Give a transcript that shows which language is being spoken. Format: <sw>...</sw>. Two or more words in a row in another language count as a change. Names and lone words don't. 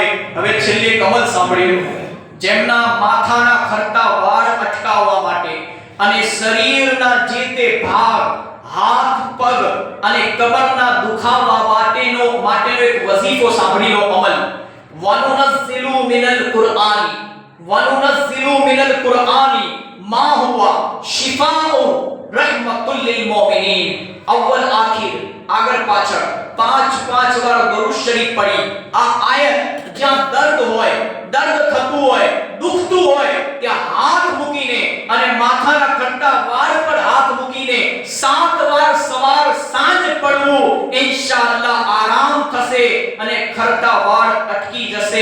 <gu>હવે છેલ્લે કમલ સાંભળ્યું જેમના માથાના ખરતા વાળ અટકાવવા માટે અને શરીરના જે તે ભાગ હાથ પગ અને કમરના દુખાવા માટેનો એક વઝીફો સાંભળી લો અમલ.</gu> <ar>وننزل من القرآن ما هو شفاء رحمة للمؤمنين.</ar> <hi>अव्वल आखिर</hi> <gu>આગળ પાછળ 5 વાર દરૂદ શરીફ પડી આ આયત જ્યાં દર્દ હોય, દર્દ થતું હોય, દુખતું હોય, ત્યાં હાથ મૂકીને અને માથાના ખરતા વાળ પર હાથ મૂકીને 7 વાર સવાર સાંજ પડવું, ઇન્શાઅલ્લાહ આરામ થશે અને ખરતા વાળ અટકી જશે.</gu>